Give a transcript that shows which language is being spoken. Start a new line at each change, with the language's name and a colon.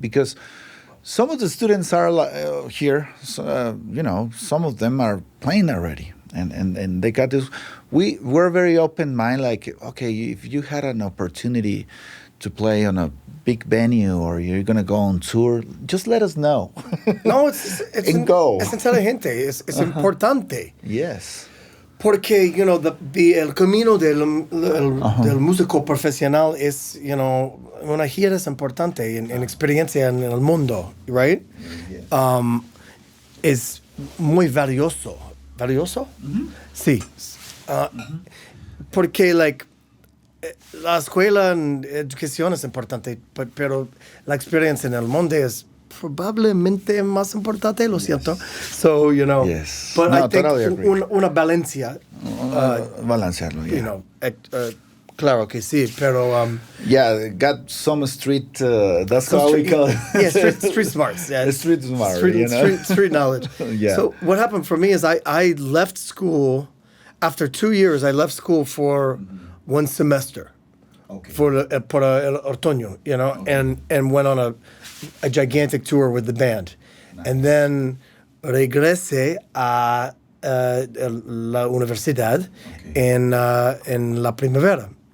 English: Because some of the students are here, some of them are playing already, and they got this. We're very open mind, like, okay, if you had an opportunity to play on a big venue or you're gonna go on tour, just let us know. No, it's go.
Spanish: Es inteligente, es importante.
English: Yes.
Spanish: Porque, el camino del músico profesional es, una gira es importante en experiencia en el mundo, right?
English: Yes.
Spanish: Es muy valioso. ¿Valioso? Mm-hmm. Sí. Porque, la escuela en educación es importante, pero la experiencia en el mundo es probablemente más importante, lo siento.
English: So, Yes. But I think totally agree.
Spanish: una balancia. Balancearlo, yeah. Claro que sí, pero...
English: got some street, that's how we call it. Yeah, street smarts. Yeah. Street smart, Street knowledge. Yeah. So what happened for me is I left school, after 2 years, I left school for 1 semester. Okay.
Spanish: Por el otoño,
English: and went on a gigantic tour with the band. Nice. And then
Spanish: regresé a la universidad en la primavera.